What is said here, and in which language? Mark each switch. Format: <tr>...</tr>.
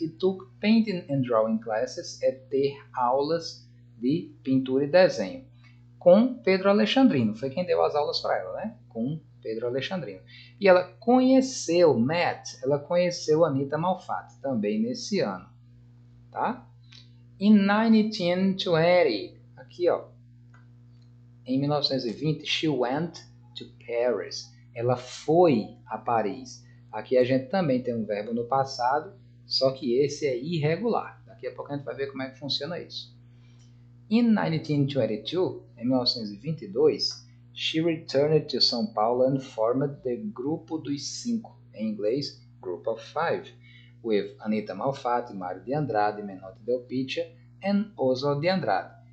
<pt>E</pt> <en>took painting and drawing classes</en> <pt>é ter aulas de pintura e desenho. Com Pedro Alexandrino. Foi quem deu as aulas para ela, né? Com Pedro Alexandrino. E ela conheceu, ela conheceu Anita Malfatti também nesse ano. Tá?</pt> <en>In 1920,</en> <pt>aqui ó, em 1920,</pt> <en>she went to Paris.</en> <pt>Ela foi a Paris. Aqui a gente também tem um verbo no passado, só que esse é irregular. Daqui a pouco a gente vai ver como é que funciona isso.</pt> <en>In 1922,</en> <pt>em 1922,</pt> <en>she returned to São Paulo and formed the Grupo dos Cinco,</en> <pt>em inglês,</pt> <en>Group of Five, with Anita Malfatti, Mário de Andrade, Menotti Del Pitta and Oswald de Andrade.</en>